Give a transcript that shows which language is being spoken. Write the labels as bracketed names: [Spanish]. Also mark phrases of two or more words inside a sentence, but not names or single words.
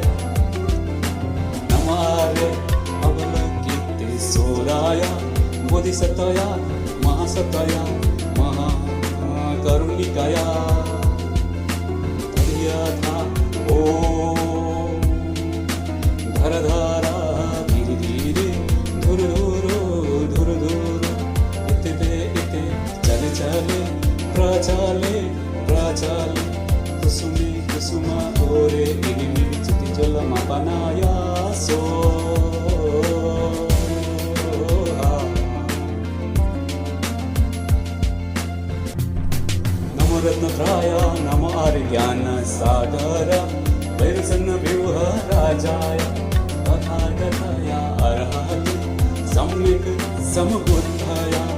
[Sanskrit] नमो आर्य अवलोकितेश्वराय बोधिसत्वय महासत्वय महाकरुणिकाय धैर्यथा ॐ धरधारा धीरे धीरे धुर इते चले चले प्रचले कुसुमे कुसुमा ओरे इलिमिलि चिति जलमापनाय सो नमोरत्नत्राय नमो आर्यज्ञानसागर वैरसन्नव्यूहराजाय तथागताय अर्हति सम्यक् समबुद्धाय